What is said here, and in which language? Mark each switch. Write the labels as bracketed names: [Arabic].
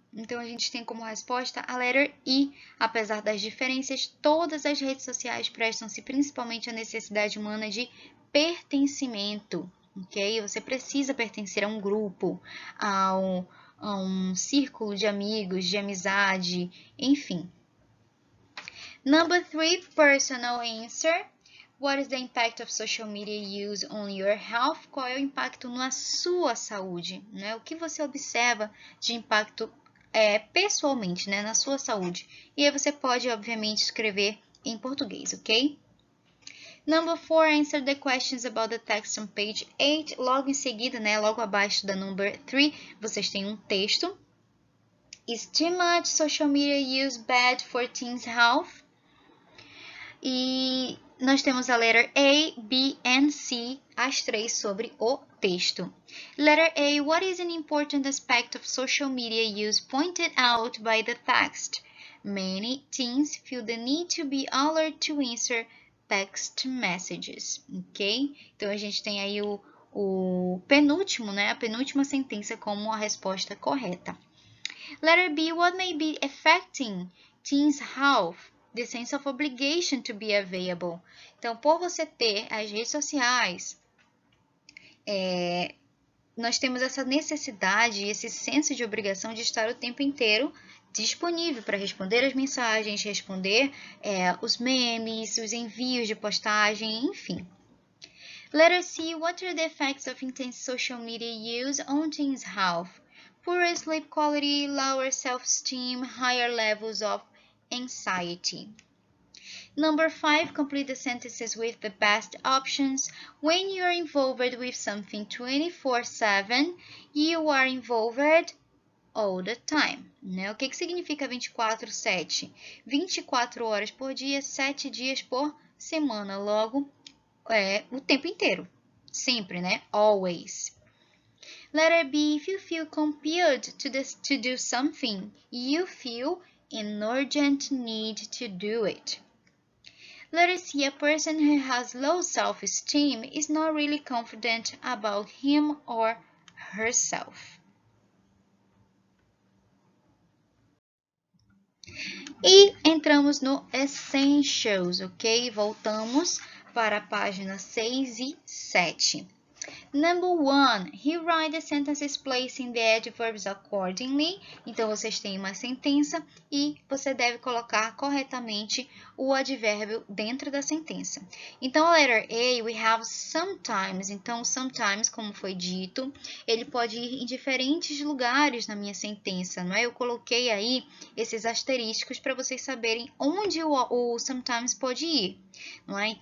[Portuguese] Então, a gente tem como resposta a [English] letter E. [Portuguese] Apesar das diferenças, todas as redes sociais prestam-se principalmente à necessidade humana de pertencimento. Ok? Você precisa pertencer a um grupo, a um círculo de amigos, de amizade, enfim. [English] Number 3, personal answer. What is the impact of social media use on your health? [Portuguese] Qual é o impacto na sua saúde? Né? O que você observa de impacto pessoalmente, né, na sua saúde? E aí você pode, obviamente, escrever em português, ok? [English] Number 4, answer the questions about the text on page 8. [Portuguese] Logo em seguida, né, logo abaixo da number 3, vocês têm um texto. [English] Is too much social media use bad for teens' health? [Portuguese] E nós temos a [English] letter A, B and C, [Portuguese] as três sobre o texto. [English] Letter A, what is an important aspect of social media use pointed out by the text? Many teens feel the need to be alert to answer text messages, ok? [Portuguese] Então, a gente tem aí o penúltimo, né? A penúltima sentença como a resposta correta. [English] Letter B, what may be affecting teens' health? The sense of obligation to be available. [Portuguese] Então, por você ter as redes sociais, nós temos essa necessidade, esse senso de obrigação de estar o tempo inteiro disponível para responder as mensagens, responder os memes, os envios de postagem, enfim. [English] Letter C, what are the effects of intense social media use on teens' health? Poor sleep quality, lower self-esteem, higher levels of anxiety. Number 5, complete the sentences with the best options. When you are involved with something 24/7, you are involved all the time. [Portuguese] Né? O que significa 24/7? 24 horas por dia, 7 dias por semana. Logo, o tempo inteiro. Sempre, né? Always. [English] Letter B, if you feel compelled to do something, you feel an urgent need to do it. Letter C, a person who has low self-esteem is not really confident about him or herself. [Portuguese] E entramos no Essentials, ok? Voltamos para a página 6 e 7. [English] Number 1, rewrite the sentences placing the adverbs accordingly. [Portuguese] Então, vocês têm uma sentença e você deve colocar corretamente o advérbio dentro da sentença. Então, a letter A, [English] we have sometimes. [Portuguese] Então, sometimes, como foi dito, ele pode ir em diferentes lugares na minha sentença, não é? Eu coloquei aí esses asterísticos para vocês saberem onde o sometimes pode ir, não é?